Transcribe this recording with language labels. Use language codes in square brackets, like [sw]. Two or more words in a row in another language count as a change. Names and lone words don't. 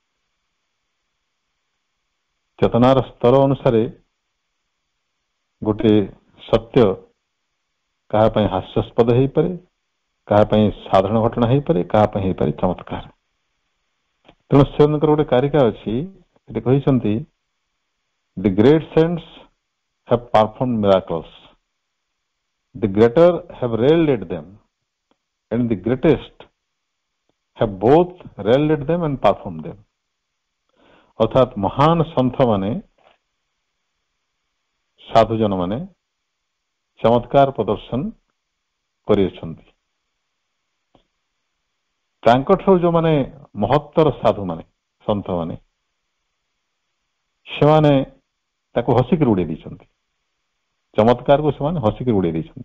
[or] ଚେତନାର ସ୍ତର ଅନୁସାରେ ଗୋଟେ ସତ୍ୟ କାହା ପାଇଁ ହାସ୍ୟାସ୍ପଦ ହେଇପାରେ, କାହା ପାଇଁ ସାଧାରଣ ଘଟଣା ହେଇପାରେ, କାହା ପାଇଁ ହେଇପାରେ ଚମତ୍କାର। ତେଣୁ ସେମାନଙ୍କର ଗୋଟେ କାରିକା ଅଛି, ସେଠି କହିଛନ୍ତି [en] the great saints have performed miracles, the greater have railed at them, and the greatest have both railed at them and performed them। [or] ଅର୍ଥାତ ମହାନ ସନ୍ଥ ମାନେ, ସାଧୁଜନ ମାନେ ଚମତ୍କାର ପ୍ରଦର୍ଶନ କରିଅଛନ୍ତି। ତାଙ୍କଠାରୁ ଯୋଉମାନେ ମହତ୍ତର ସାଧୁମାନେ, ସନ୍ଥମାନେ, ସେମାନେ ତାକୁ ହସିକି ଉଡେଇ ଦେଇଛନ୍ତି, ଚମତ୍କାରକୁ ସେମାନେ ହସିକି ଉଡେଇ ଦେଇଛନ୍ତି।